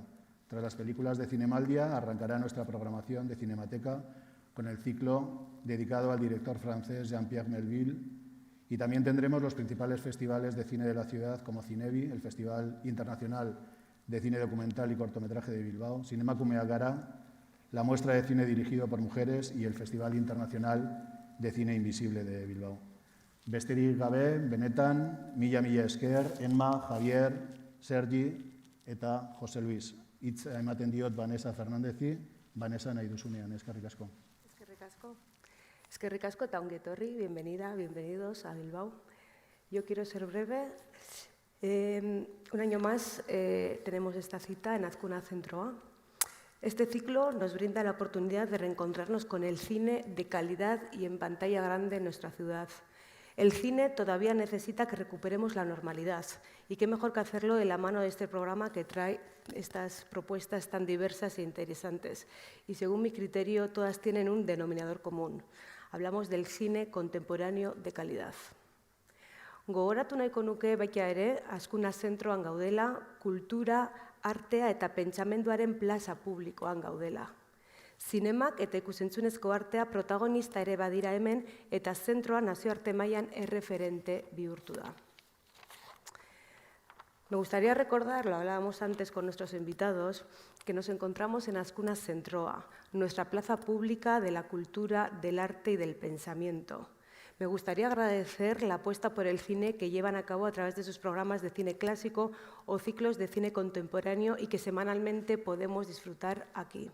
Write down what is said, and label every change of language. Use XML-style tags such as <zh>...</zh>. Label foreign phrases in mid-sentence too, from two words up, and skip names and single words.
<es>Tras las películas de Zinemaldia, arrancará nuestra programación de Cinemateca con el ciclo dedicado al director francés Jean-Pierre Melville, y también tendremos los principales festivales de cine de la ciudad como Zinebi, el Festival Internacional de Cine Documental y Cortometraje de Bilbao, Zinemakumea Gara, la muestra de cine dirigido por mujeres y el Festival Internacional de Cine Invisible de Bilbao.</es> <eu>Besterik gabe, benetan, mila esker, Emma, Javier, Sergi eta José Luis. Hitz ematen diot Vanessa Fernándezi, Vanessa nahi duzunean, eskerrik asko. Eskerrik asko. Eskerrik asko eta ongi etorri,</eu> <es>bienvenida, bienvenidos a Bilbao. Yo quiero ser breve. Un año más tenemos esta cita en Azkuna Zentroa. Este ciclo nos brinda la oportunidad de reencontrarnos con el cine de calidad y en pantalla grande en nuestra ciudad. El cine todavía necesita que recuperemos la normalidad y qué mejor que hacerlo de la mano de este programa que trae estas propuestas tan diversas e interesantes. Y según mi criterio, todas tienen un denominador común. Hablamos del cine contemporáneo de calidad.</es> <eu>Gogoratu nahiko nuke baita ere, Azkuna Zentroan gaudela, kultura, artea eta pentsamenduaren plaza publikoan gaudela. Zinemak eta ikusentzunezko artea protagonista ere badira hemen eta zentroa nazioarte mailan erreferente bihurtu da.</eu> <es>Me gustaría recordar, lo hablábamos antes con nuestros invitados, que nos encontramos en Azkuna Zentroa, nuestra plaza pública de la cultura, del arte y del pensamiento. Me gustaría agradecer la apuesta por el cine que llevan a cabo a través de sus programas de cine clásico o ciclos de cine contemporáneo y que semanalmente podemos disfrutar aquí.</es>